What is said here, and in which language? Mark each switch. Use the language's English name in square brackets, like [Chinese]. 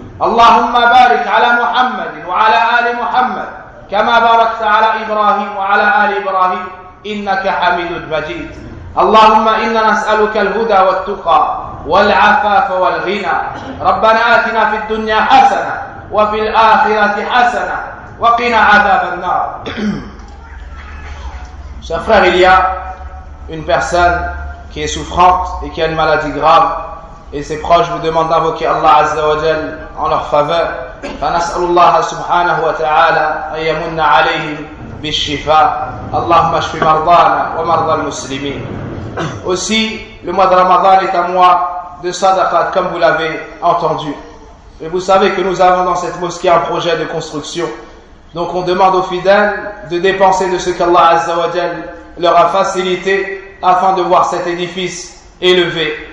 [Arabic] اللهم بارك على محمد وعلى آل محمد كما باركت على إبراهيم وعلى آل إبراهيم إنك حميد مجيد. اللهم إنا نسألك الهدى والتقى والعفاف والغنى. ربنا آتنا في الدنيا حسنة وفي الآخرة حسنة وقنا عذاب النار. [French] Chers frères, il y a une personne qui est souffrante et qui a une maladie grave, et ses proches vous demandent d'invoquer Allah Azza wa Jal en leur faveur. [Arabic] فنسأل الله سبحانه وتعالى أن يمن عليهم بالشفاء. اللهم اشف مرضانا ومرضى المسلمين. [French] Aussi, le mois de Ramadan est un mois de sadaqat, comme vous l'avez entendu. Et vous savez que nous avons dans cette mosquée un projet de construction. Donc on demande aux fidèles de dépenser de ce qu'Allah Azza wa Jal leur a facilité afin de voir cet édifice élevé.